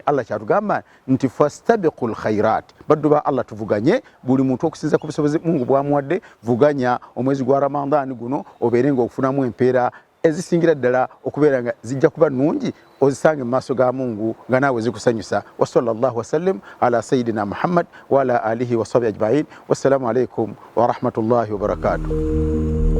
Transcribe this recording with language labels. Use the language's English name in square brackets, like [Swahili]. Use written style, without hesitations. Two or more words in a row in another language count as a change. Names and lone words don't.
[Ganda] Allah kyatugamba nti [Arabic] فاستبقوا الخيرات, [Ganda] baddu ba Allah tuvuganye, buli muntu okusinza ku busobozi Mungu bwamuwadde, vuganya omwezi gwa Ramadani guno obeere nga okufunamu empeera ezisingira ddala okubeera nga zijja kuba nnungi ozisange mu maaso ga Mungu nga naawe zikusanyusa. [Arabic] وصلى الله وسلم على سيدنا محمد وعلى آله وصحبه أجمعين. والسلام عليكم ورحمة الله وبركاته.